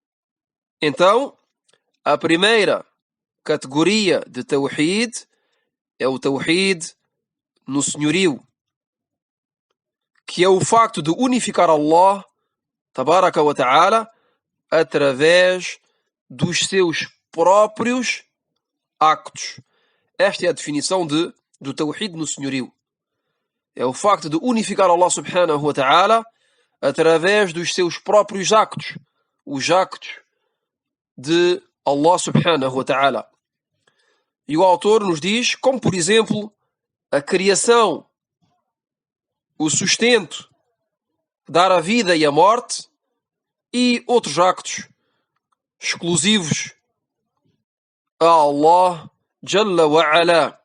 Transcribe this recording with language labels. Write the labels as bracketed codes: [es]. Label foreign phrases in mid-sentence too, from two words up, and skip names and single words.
[pt] Então, a primeira categoria de Tawhid é o Tawhid no senhorio, que é o facto de unificar Allah, [ar] تبارك وتعالى, [pt] através dos seus próprios actos. Esta é a definição do Tawhid no senhorio. É o facto de unificar Allah [ar] سبحانه وتعالى [pt] através dos seus próprios actos. Os actos de Allah [ar] سبحانه وتعالى. [pt] E o autor nos diz, como por exemplo, a criação, o sustento, dar a vida e a morte, e outros actos exclusivos a Allah [ar] جل وعلا.